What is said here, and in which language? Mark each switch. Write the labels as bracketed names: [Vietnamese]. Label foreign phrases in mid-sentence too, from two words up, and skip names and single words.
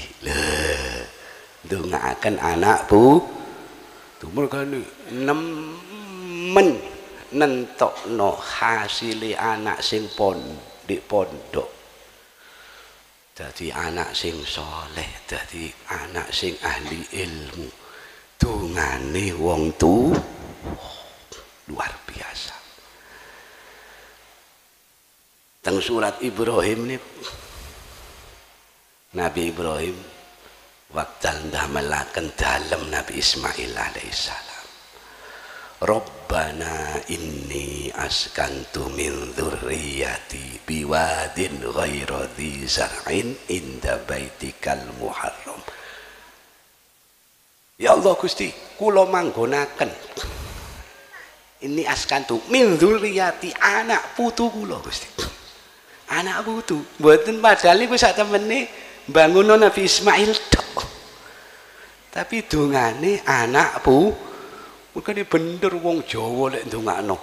[Javanese] Lha ndongaaken anak putu mergane nemen nentokno hasile anak sing pondok. Dadi anak sing soleh, dadi anak sing ahli ilmu. Dungane wong luar biasa. Teng surat Ibrahim nih, Nabi Ibrahim waktu ndamelaken dalem Nabi Ismail alaihissalam. [Arabic] ربنا إني أسكنت من ذريتي بواد غير ذي زرع عند بيتك المحرم. [Javanese] Ya Allah Gusti, kula manggonaken [Arabic] إني أسكنت من ذريتي [Javanese] anak putu kula Gusti. Anak putu, mboten padahal iku sak temene bangunan Nabi Ismail tok. Tapi dongane anak mungkin bener wong Jawa lek ndongakno.